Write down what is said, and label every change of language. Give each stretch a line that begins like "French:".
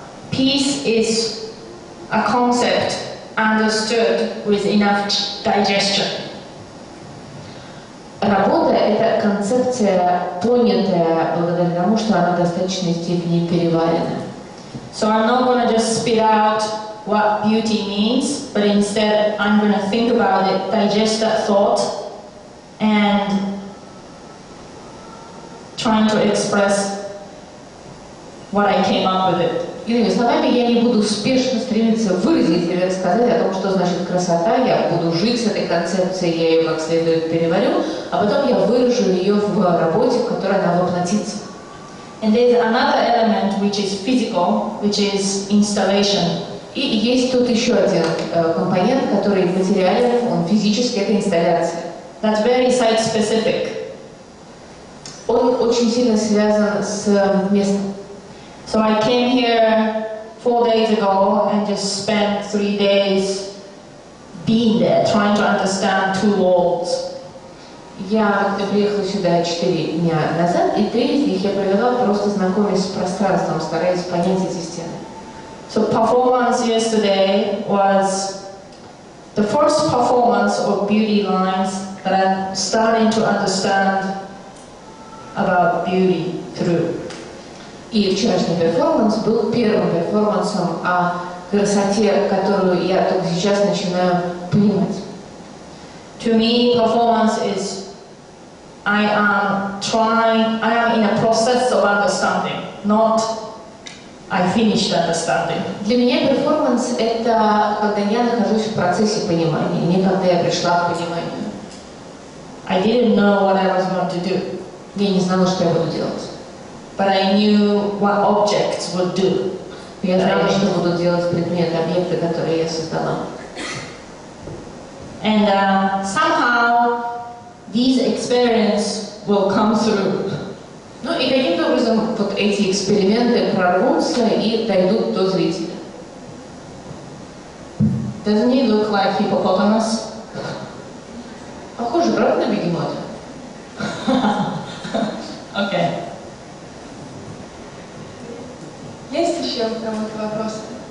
English: Peace is a concept understood with enough digestion.
Russian: Работа — это концепция, понятая благодаря тому, что она в достаточной степени переварена.
English: So I'm not going to just spit out what beauty means, but instead I'm going to think about it, digest that thought, and trying to express what I came up with it.
Russian: Иными словами, я не буду спешно стремиться выразить или рассказать о том, что значит красота, я буду жить с этой концепцией, я ее как следует переварю, а потом я выражу ее в работе, в которой она воплотится.
English: And there's another element which is physical, which is installation.
Russian: И есть тут еще один компонент, который материален, он физический, это инсталляция.
English: That's very site-specific.
Russian: Он очень сильно связан с местом.
English: So I came here 4 days ago and just spent 3 days being there, trying to understand 2 walls.
Russian: Я приехала сюда 4 дня назад, и 3 из них я провела просто знакомясь с пространством, стараясь понять эти стены.
English: So performance yesterday was the first performance of beauty lines that I'm starting to understand about beauty through.
Russian: И вчерашний перформанс был первым перформансом о красоте, которую я только сейчас начинаю понимать.
English: To me, performance is I am in a process of understanding, not I finished understanding.
Russian: Для меня перформанс — это когда я нахожусь в процессе понимания, не когда я пришла к пониманию.
English: I didn't know what I was going to do.
Russian: Я не знала, что я буду делать.
English: But I knew what objects would do.
Russian: Я знала, что будут делать предметы, объекты, которые я создала.
English: And somehow these experiences will come through.
Russian: Ну и каким-то образом вот эти эксперименты прорвутся и дойдут до зрителя.
English: Doesn't he look like hippopotamus?
Russian: Похоже, правда, на бегемота?
English: Okay.
Russian: Есть еще у кого-то вопросы?